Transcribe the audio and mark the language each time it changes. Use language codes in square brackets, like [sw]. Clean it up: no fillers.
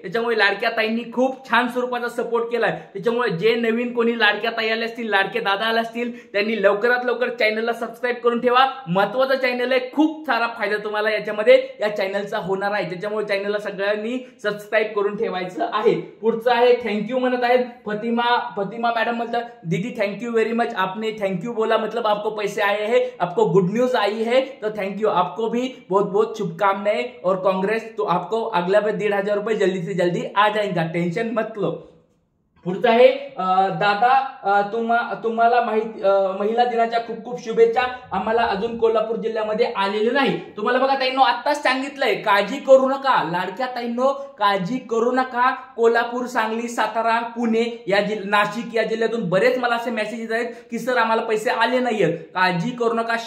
[mr] त्याच्यामुळे लाडक्या ताईंनी खूप छान स्वरूपाचा सपोर्ट केलाय. त्याच्यामुळे जे नवीन कोणी लाडक्या ताई आले असतील, लाडके दादा आले असतील, त्यांनी लवकरात लवकर चॅनलला सबस्क्राईब करून ठेवा. महत्वाचं चॅनल आहे, खूप सारा फायदा तुम्हाला याच्यामध्ये या चॅनलचा होणार आहे. त्याच्यामुळे चॅनलला सगळ्यांनी सबस्क्राईब करून ठेवायचं आहे. पुढचं आहे थँक्यू म्हणत आहेत फतिमा मॅडम म्हणतात दीदी [en] Thank you very much. [hi] मच, आपने थैंक यू बोला, मतलब आपको पैसे आए हैं, आपको गुड न्यूज आई है, तो थैंक यू, आपको भी बहुत बहुत शुभकामनाएं और कांग्रेस। तो आपको अगला 1,500 रुपये जल्दी से जल्दी आ जाएगा, टेन्शन मत लो। [mr] पुढचा आहे दादा, तुम्हाला महिला दिनाच्या खूप खूप शुभेच्छा, आम्हाला अजून कोल्हापूर जिल्ह्यामध्ये आलेले नाही। तुम्हाला बघा ताईंनो आत्ताच सांगितलंय, काळजी करू नका लाडक्या ताईंनो, काळजी करू नका। कोल्हापूर, सांगली, सातारा, पुणे या नाशिक या जिल्ह्यातून बरेच मला असे मेसेजेस आहेत की सर आम्हाला पैसे आले नाहीयेत, काळजी करू नका।